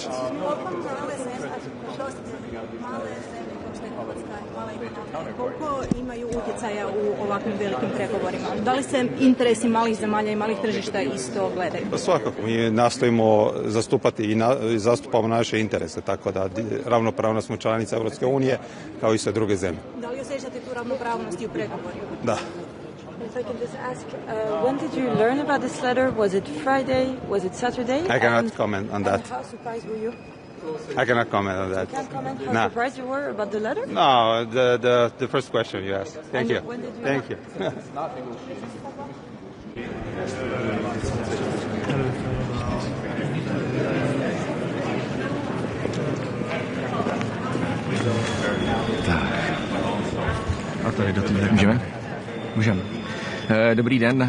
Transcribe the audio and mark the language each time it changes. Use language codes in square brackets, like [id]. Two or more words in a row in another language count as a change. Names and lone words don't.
[hr] Koliko imaju utjecaja u ovakvim velikim pregovorima? Da li se interesi malih zemalja i malih tržišta isto gledaju? Svakako, mi nastojimo zastupati i zastupamo naše interese, tako da ravnopravno smo članica Europske unije kao i sve druge zemlje. Da li osjećate tu ravnopravnost i u pregovorima? Da. [en] If I can just ask, when did you learn about this letter? Was it Friday? Was it Saturday? I cannot comment on that. And how surprised were you? I cannot comment on that. You can't comment how surprised you were about the letter? No, the first question you asked. Thank you. When did you Thank you. [cs] A tady do toho můžeme? Můžeme. Dobrý den.